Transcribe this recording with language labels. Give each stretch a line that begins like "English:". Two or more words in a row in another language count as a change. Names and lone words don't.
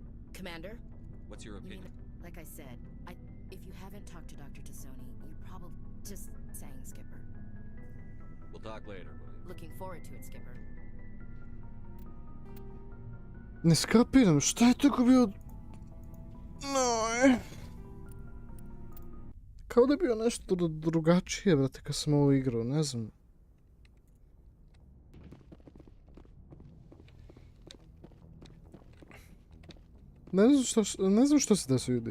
English: Commander? What's your You mean, opinion? like I said, if you haven't talked to Dr. Tassoni, you probably... Just saying, Skipper. We'll talk later, William. Looking forward to it, Skipper.
Bosnian: Ne skapiram, šta je tako bio... No, kao da je bio nešto drugačije, brate, kad sam ovo igrao, ne znam. Ne znam što se desilo, ljudi.